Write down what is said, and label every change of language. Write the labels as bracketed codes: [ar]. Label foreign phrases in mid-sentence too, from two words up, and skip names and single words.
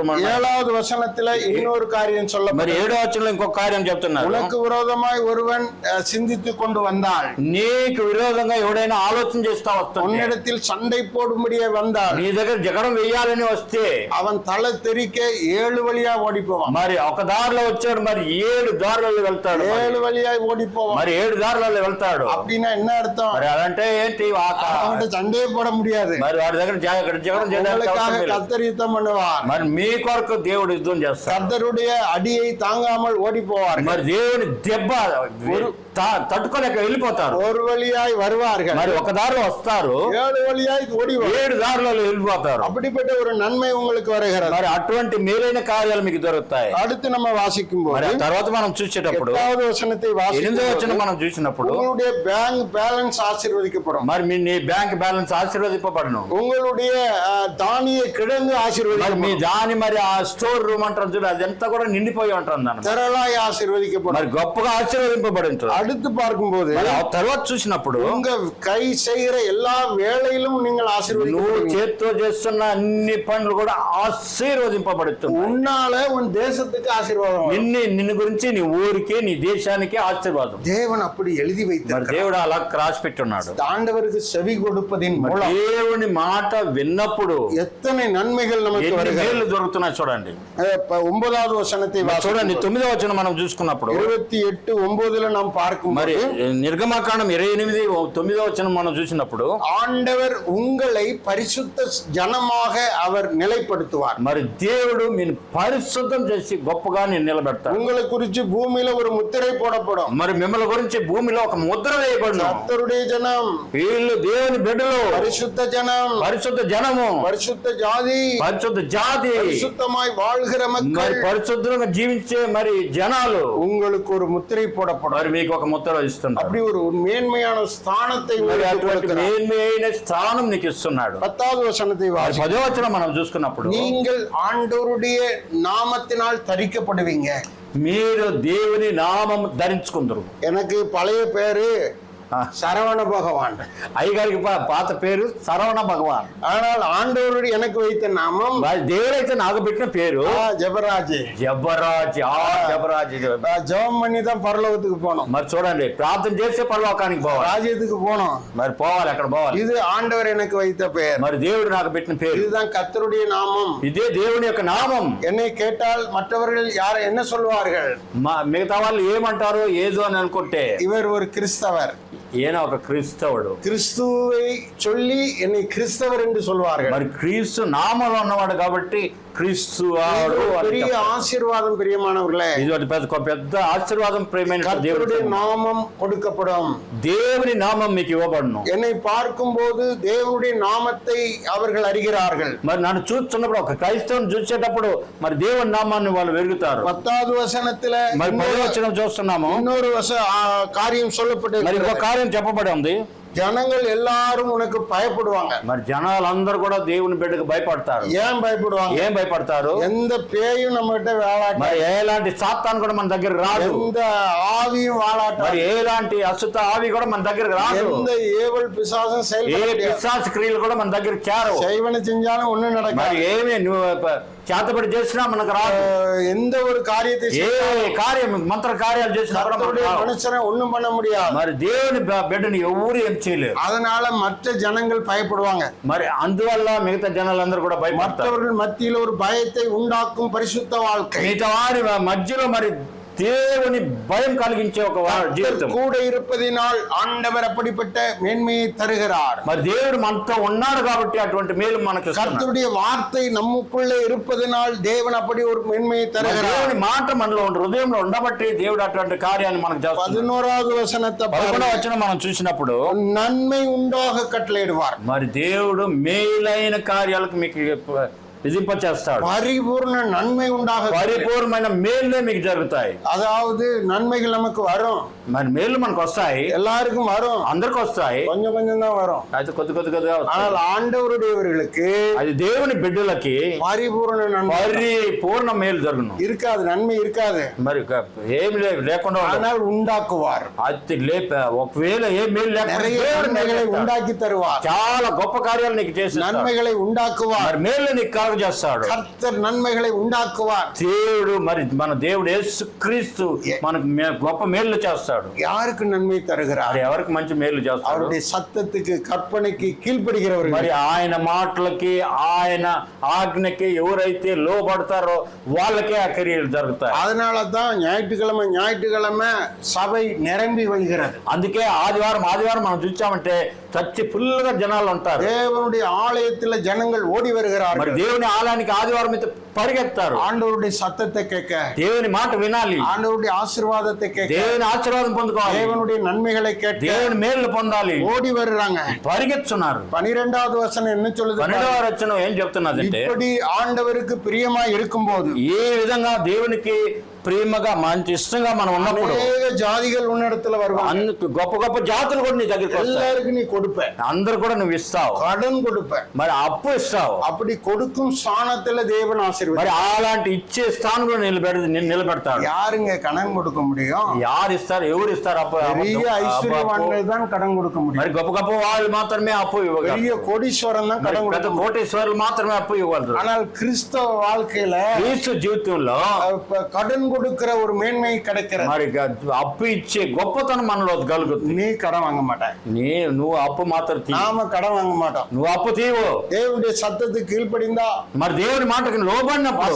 [ta] 7வது వచనத்துல இன்னொரு காரியம் [te] మరి [ta] சொல்லப்படும். [te] 7వ వచనంలో ఇంకొక కార్యం చెప్తున్నారు. [ta] உனக்கு விரோதமாய் ஒருவன் சிந்தித்துக் கொண்டு வந்தாள், [te] నీకు విరోధంగా ఎవడైనా ఆలోచన చేస్తా వస్తుంది, [ta] உன்னிடத்தில் சண்டை போடும்படியே வந்தாள், [te] నీ దగ్గర జగడం వేయాలని వస్తే [ta] அவன் தலை தெறிக்க 7 வழியா ஓடி போவான். [te] మరి ఒక దారిలో వచ్చాడు, మరి 7 దారులలో వెళ్తాడు. [ta] 7 வழியா ஓடி போவான். [te] మరి 7 దారులలో వెళ్తాడు. [ta] அப்படின்னா என்ன அர்த்தம்? [te] మరి అదంటే ఏంటి? [ta] அவன்கிட்ட சண்டையே போட முடியாது. [te] మరి వాడి దగ్గర జగడం చేయడానికి [ta] உங்களுக்காக [te] అవసరం లేదు. [ta] கர்த்தர் யுத்தம் பண்ணுவார். [te] మరి మీ కొరకు దేవుడు యుద్ధం చేస్తాడు. [ta] கர்த்தருடைய அடியை தாங்காமல் ஓடி போவார்கள். [te] మరి దేవుని దెబ్బ తట్టుకోలేక వెళ్ళిపోతారు. [ta] ஒரு வழியாய் வருவார்கள், [te] మరి ఒక దారిలో వస్తారు, [ta] 7 வழியாய் ஓடி [te] 7 దారులలో వెళ్ళిపోతారు. [ta] அப்படிப்பட்ட ஒரு நன்மை உங்களுக்கு வருகிறது. [te] మరి అటువంటి మేలైన కార్యాలు మీకు దొరుకుతాయి. [ta] அடுத்து நம்ம வாசிக்கும் [te] మరి [ta] போது [te] ఆ తర్వాత మనం చూసేటప్పుడు [ta] 8வது వచనத்தை [te] 8వ [ta] வாசிக்கும் [te] వచనం [ta] போது [te] మనం చూసినప్పుడు [ta] உங்களுடைய [en] bank balance [ta] ஆசீர்வதிக்கப்படும். [te] మరి నీ [en] bank balance [te] ఆశీర్వదింపబడును. [ta] உங்களுடைய தானிய கிழங்கு [te] మరి మీ [ta] ஆசீர்வதிக்கப்படும். [te] దాని మరి ఆ [en] store room [te] అంటారు చూడు, అదంతా కూడా నిండిపోయి ఉంటుంది అన్నమాట. [ta] திரளாய் ஆசீர்வதிக்கப்படும். [te] మరి గొప్పగా ఆశీర్వదింపబడి ఉంటుంది. [ta] அடுத்து பார்க்கும்போது [te] మరి ఆ తర్వాత చూసినప్పుడు [ta] உங்க கை செய்கிற எல்லா வேலையிலும் நீங்கள் [te] నువ్వు [ta] ஆசீர்வதிக்கப்படுவீங்க. [te] చేత్తో చేస్తున్న అన్ని పనులు కూడా ఆశీర్వదింపబడుతుంది. [ta] உன்னால உன் தேசத்துக்கு ஆசீர்வாதம் வரும். [te] నిన్ను గురించి నీ ఊరికి నీ దేశానికి ఆశీర్వాదం. [ta] தேவன் அப்படி எழுதி [te] మరి [ta] வைத்திருக்கிறார். [te] దేవుడు అలా రాసి పెట్టున్నాడు. [ta] ஆண்டவருக்கு செவி கொடுப்பதின் [te] మరి [ta] மூலம் [te] దేవుని మాట విన్నప్పుడు [ta] எத்தனை நன்மைகள் நமக்கு [te] ఎన్ని [ta] வருகிறது. [te] మేలు దొరుకుతున్నాయి చూడండి. [ta] 9வது వచనத்தை [te] చూడండి, [ta] வாசிக்கும் [te] 9వ వచనం మనం చూసుకున్నప్పుడు [ta] 28:9 நாம் பார்க்கும் [te] మరి నిర్గమకాండం 28:9 వచనం మనం చూసినప్పుడు [ta] ஆண்டவர் உங்களை பரிசுத்த ஜனமாக அவர் நிலைப்படுத்துவார். [te] మరి దేవుడు మీరు పరిశుద్ధం చేసి గొప్పగా నేను నిలబెడతాడు. [ta] உங்களை குறித்து பூமியில ஒரு முத்திரை போடப்படும். [te] మరి మిమ్మల్ని గురించి భూమిలో ఒక ముద్ర వేయబడును. [ta] கர்த்தருடைய ஜனம், [te] వీళ్ళు దేవుని బిడ్డలు, [ta] பரிசுத்த ஜனம், [te] పరిశుద్ధ జనము, [ta] பரிசுத்த ஜாதி, [te] పరిశుద్ధ జాతి, [ta] பரிசுத்தமாய் வாழ்கிற [te] మరి [ta] மக்கள், [te] పరిశుద్ధంగా జీవించే మరి జనాలు [ta] உங்களுக்கு ஒரு முத்திரை போடப்படும். [te] మరి మీకు ఒక ముద్ర ఇస్తున్నారు. [ta] அப்படி ஒரு மேன்மையான ஸ்தானத்தை [te] మరి [ta] உங்களுக்கு [te] అటువంటి [ta] கொடுக்கிறார். [te] మేన్మైన స్థానం నీకు ఇస్తున్నాడు. [ta] 10வது వచనத்தை [te] మరి [ta] வாசி. [te] 10వ వచనం మనం చూసుకున్నప్పుడు [ta] நீங்கள் ஆண்டவருடைய நாமத்தினால் தரிக்கப்படுவீங்க. [te] మీరు దేవుని నామం ధరించుకుందరు. [ta] எனக்கு பழைய பேரு ఆ. சரவண பகவான். [te] అయ్యగారికి పాత పేరు సరవణ భగవాన్. [ta] ஆனால் ఆండవరుడు எனக்கு வைத்த నామం [te] దేవుడైతే నాకు పెట్టిన పేరు [ta] ஜெபராஜ். [te] జబరాజ్. జబరాజ్. [ta] ஜெபம் பண்ணி தான் பரலோகத்துக்கு போனோம். [te] మరి చూడండి, ప్రార్థన చేస్తే పరలోకానికి పోవాలి, [ta] ராஜ்யத்துக்கு போனோம். [te] మరి పోవాలి, అక్కడ పోవాలి. [ta] இது ஆண்டவர் எனக்கு வைத்த பெயர். [te] మరి దేవుడు నాకు పెట్టిన పేరు. [ta] இதுதான் கர்த்தருடைய நாமம். [te] ఇదే దేవుని యొక్క నామం. [ta] என்னை கேட்டால் மற்றவர்கள் யார் என்ன சொல்வார்கள்? [te] మిగతా వాళ్ళు ఏమంటారు ఏదో అని అనుకుంటే, [ta] இவர் ஒரு கிறிஸ்தவர், [te] ఈయన ఒక క్రైస్తవుడు. [ta] கிறிஸ்துவை சொல்லி என்னை கிறிஸ்தவர் என்று சொல்வார்கள். [te] మరి క్రీస్తు నామంలో ఉన్నవాడు కాబట్టి క్రీస్తు వాడు అని [ta] பெரிய [te] చెప్తారు. [ta] ஆசீர்வாதம் பிரியமானவர்களே. [te] ఇది ఒకటి పెద్ద ఆశీర్వాదం. ప్రేమైన [ta] கர்த்தருடைய நாமம் கொடுக்கப்படும். [te] దేవుని నామం మీకు ఇవ్వబడును. [ta] என்னை பார்க்கும்போது தேவனுடைய நாமத்தை அவர்கள் அறிகிறார்கள். [te] మరి నన్ను చూస్తున్నప్పుడు, ఒక క్రైస్తవుని చూసేటప్పుడు మరి దేవుని నామాన్ని వాళ్ళు వెరుగుతారు. [ta] 10வது వచనத்துல [te] మరి 10వ వచనం చూస్తున్నాము. [ta] இன்னொரு காரியம் சொல்லப்பட்டு [te] మరి ఇంకో కార్యం చెప్పబడి ఉంది. [ta] ஜனங்கள் எல்லாரும் உனக்கு பயப்படுவாங்க. [te] మరి జనాలందరూ కూడా దేవుని బిడ్డకు భయపడతారు. [ta] ஏன் பயப்படுவாங்க? [te] ఏం భయపడతారు? [ta] எந்த பேயும் நம்ம கிட்ட வேளாட்ட, [te] మరి ఎలాంటి సాతాను కూడా మన దగ్గర రాదు. [ta] எந்த ஆவியும் வாழாட்ட, [te] మరి ఎలాంటి అశుద్ధ ఆవి కూడా మన దగ్గర రాదు. [ta] எந்த ஏவல் பிசாசும் [te] ఏ [ta] செயல்பட [te] పిశాచ క్రియలు కూడా మన దగ్గర చేరు. [ta] செய்வன செஞ்சாலும் ஒண்ணும் [te] మరి [ta] நடக்காது. [te] ఏమి నువ్వు చేతపడి చేసినా మనకు రాదు. [ta] எந்த ஒரு காரியத்தை [te] ఏ కార్యం మంత్ర కార్యాలు చేసినా కూడా మనకు రాదు. [ta] மனுஷனை ஒண்ணும் பண்ண முடியாது. [te] మరి దేవుని బిడ్డని ఎవరు ఏం చేయలేరు. [ta] அதனால மற்ற ஜனங்கள் பயப்படுவாங்க. [te] మరి అందువల్ల మిగతా జనాలందరూ కూడా భయపడతారు. [ta] மற்றவர்கள் மத்தியில் ஒரு பயத்தை உண்டாக்கும் பரிசுத்த வாழ்க்கை. [te] మిగతా వారి మధ్యలో మరి దేవుని భయం కలిగించే ఒక జీవితం. [ta] கூட இருப்பதினால் ஆண்டவர் அப்படிப்பட்ட மேன்மையை தருகிறார். [te] మరి దేవుడు మనతో ఉన్నాడు కాబట్టి అటువంటి మేలు మనకు. [ta] கர்த்தருடைய வார்த்தை நமக்குள்ளே இருப்பதினால் தேவன் அப்படி ஒரு மேன்மையை தருகிறார். [te] దేవుని మాట మనలో హృదయంలో ఉండబట్టి దేవుడు అటువంటి కార్యాన్ని మనకు చేస్తున్నాడు. [ta] 11வது వచనத்தை [te] 11వ వచనం మనం చూసినప్పుడు, [ta] நன்மை உண்டாக கட்டளையிடுவார். [te] మరి దేవుడు మేలైన కార్యాలకు మీకు విధింపచేస్తాడు. [ta] பரிபூர்ண நன்மை உண்டாக, [te] పరిపూర్ణమైన మేలులే మీకు జరుగుతాయి. [ta] அதாவது நன்மைகள் நமக்கு வரும். [te] మరి మేలు మనకు వస్తాయి, [ta] எல்லாருக்கும் வரும், [te] అందరికి వస్తాయి. [ta] கொஞ்சம் கொஞ்சம் தான் வரும். [te] అయితే కొద్దిగా [ta] ஆனால் ஆண்டவருடையவர்களுக்கு [te] అది దేవుని బిడ్డలకి [ta] பரிபூர்ண நன்மை [te] పరిపూర్ణ మేలు జరుగును. [ta] இருக்காது, நன்மை இருக்காது. [te] మరి ఏమి లేకుండా ఉండదు. [ta] ஆனால் உண்டாக்குவார். [te] అది ఒకవేళ ఏ మేలు [ta] நிறைய நன்மைகளை [te] లేకుండా [ta] உண்டாக்கி தருவார். [te] చాలా గొప్ప కార్యాలు నీకు చేసి [ta] நன்மைகளை உண்டாக்குவார். [te] మరి మేలు నీకు కలుగజేస్తాడు. [ta] கர்த்தர் நன்மைகளை உண்டாக்குவார். [te] దేవుడు, మరి మన దేవుడు యేసుక్రీస్తు మనకు గొప్ప మేలు చేస్తాడు. [ta] யாருக்கு நன்மை தருகிறார்? [te] మరి ఎవరికి మంచి మేలు చేస్తాడు? [ta] அவருடைய சத்தத்துக்கு கற்பனைக்கு கீழ்ப்படுகிறவர்கள். [te] మరి ఆయన మాటలకి ఆయన ఆజ్ఞకి ఎవరైతే లోబడతారో వాళ్ళకే ఆ క్రియలు జరుగుతాయి. [ta] அதனால தான் ஞாயிற்றுக்கிழமை சபை நிரம்பி வழிகிறது. [te] అందుకే ఆదివారం మనం చూసామంటే చచ్చి ఫుల్ గా జనాలు ఉంటారు. [ta] தேவனுடைய ஆலயத்துல ஜனங்கள் ஓடி [te] మరి [ta] வருகிறார்கள். [te] దేవుని ఆలయానికి ఆదివారం అయితే పరిగెత్తారు. [ta] ஆண்டவருடைய சத்தத்தை கேட்க, [te] దేవుని మాట వినాలి, [ta] ஆண்டவருடைய ஆசீர்வாதத்தை கேட்க, [te] దేవుని ఆశీర్వాదం పొందుకోవాలి, [ta] தேவனுடைய நன்மைகளை கேட்க [te] దేవుని మేలు పొందాలి. [ta] ஓடி வர்றாங்க. [te] పరిగెత్తున్నారు. [ta] 12வது వచనం என்ன சொல்லுது? [te] 12వ వచనం ఏం చెప్తున్నదంటే, [ta] இப்படி ஆண்டவருக்கு பிரியமா இருக்கும்போது, [te] ఏ విధంగా దేవునికి ప్రేమగా మంచి ఇష్టంగా మనం ఉన్నప్పుడు [ta] அநேக ஜாதிகள் உன்னிடத்துல வருவாங்க. [te] అందుకు గొప్ప గొప్ప జాతులు కూడా నీ దగ్గరికి వస్తాయి. [ta] எல்லாருக்கும் நீ கொடுப்ப, [te] అందరు కూడా నువ్వు ఇస్తావు, [ta] கடன் கொடுப்ப. [te] మరి అప్పు ఇస్తావు. [ta] அப்படி கொடுக்கும் ஸ்தானத்துல தேவன் [te] మరి [ta] ஆசீர்வாதம். [te] అలాంటి ఇచ్చే స్థానంలో నిలబెడతాడు. [ta] யாருங்க கடன் கொடுக்க முடியும்? [te] యారు ఇస్తారు? ఎవరు ఇస్తారు అప్పు? [ta] பெரிய ஐஸ்வர்யவான்கள் தான் கடன் கொடுக்க முடியும். [te] మరి గొప్ప గొప్ప వాళ్ళు మాత్రమే అప్పు ఇవ్వగలరు. [ta] பெரிய கோடீஸ்வரன் தான் கடன் [te] పెద్ద [ta] கொடுக்க முடியும். [te] కోటేశ్వరులు మాత్రమే అప్పు ఇవ్వగలరు. [ta] ஆனால் கிறிஸ்தவ வாழ்க்கையில [te] క్రీస్తు జీవితంలో [ta] கடன் கொடுக்கிற ஒரு மேன்மை கிடைக்கிறது. [te] మరి అప్పు ఇచ్చే గొప్పతనం మనలో కలుగుతుంది. [ta] நீ கடன் வாங்க மாட்ட, [te] నువ్వు అప్పు మాత్రం తీయవు. [ta] நாம கடன் வாங்க மாட்டோம். [te] నువ్వు అప్పు తీయవు. [ta] தேவனுடைய சத்தத்துக்கு கீழ்ப்படிந்தா, [te] మరి దేవుని మాటకి లోబడినప్పుడు,